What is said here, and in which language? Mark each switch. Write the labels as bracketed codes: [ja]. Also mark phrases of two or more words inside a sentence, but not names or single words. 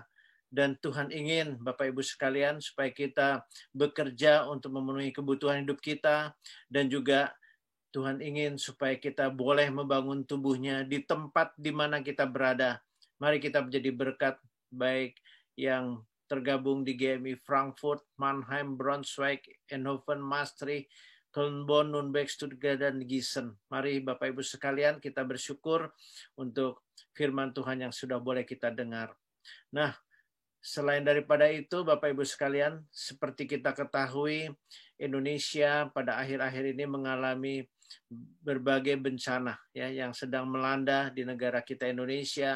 [id] Dan Tuhan ingin, Bapak Ibu sekalian, supaya kita bekerja untuk memenuhi kebutuhan hidup kita, dan juga Tuhan ingin supaya kita boleh membangun tubuhnya di tempat di mana kita berada. Mari kita menjadi berkat, baik yang tergabung di GMI Frankfurt, Mannheim, Braunschweig, Eindhoven, Maastricht, Köln-Bonn, Nürnberg, Stuttgart, dan Gießen. Mari Bapak Ibu sekalian kita bersyukur untuk firman Tuhan yang sudah boleh kita dengar. Nah, selain daripada itu, Bapak Ibu sekalian, seperti kita ketahui, Indonesia pada akhir-akhir ini mengalami berbagai bencana ya yang sedang melanda di negara kita Indonesia.